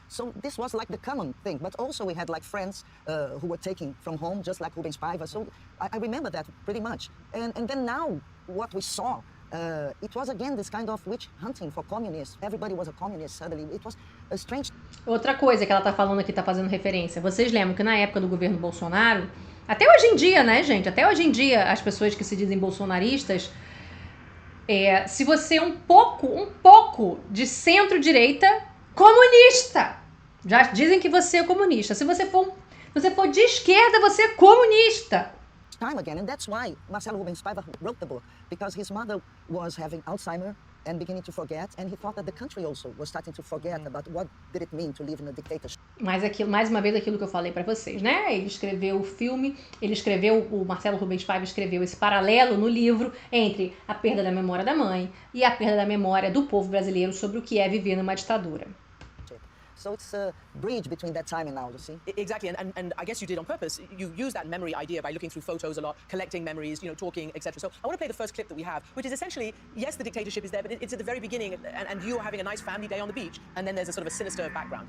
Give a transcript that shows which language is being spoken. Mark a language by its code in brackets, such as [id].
[en] So this was like the common thing, but also we had like friends who were taken from home, just like Rubens Paiva. So I remember that pretty much. And then now what we saw, it was again this kind of witch hunting for communists. Everybody was a communist suddenly. It was a strange. [pt] Outra coisa que ela tá falando aqui, tá fazendo referência. Vocês lembram que na época do governo Bolsonaro, até hoje em dia, né, gente? Até hoje em dia, as pessoas que se dizem bolsonaristas, se você é um pouco de centro-direita, comunista. Já dizem que você é comunista. Se você for de esquerda, você é comunista. [en] Time again, and that's why Marcelo Rubens Paiva wrote the book, because his mother was having Alzheimer and beginning to forget, and he thought that the country also was starting to forget about what did it mean to live in a dictatorship. [pt] Mais uma vez aquilo que eu falei para vocês, né? Ele escreveu o filme, o Marcelo Rubens Paiva escreveu esse paralelo no livro entre a perda da memória da mãe e a perda da memória do povo brasileiro sobre o que é viver numa ditadura. [en] So it's a bridge between that time and now, you see? Exactly, and I guess you did on purpose. You use that memory idea by looking through photos a lot, collecting memories, talking, etc. So I want to play the first clip that we have, which is essentially, yes, the dictatorship is there, but it's at the very beginning, and you are having a nice family day on the beach, and then there's a sort of a sinister background.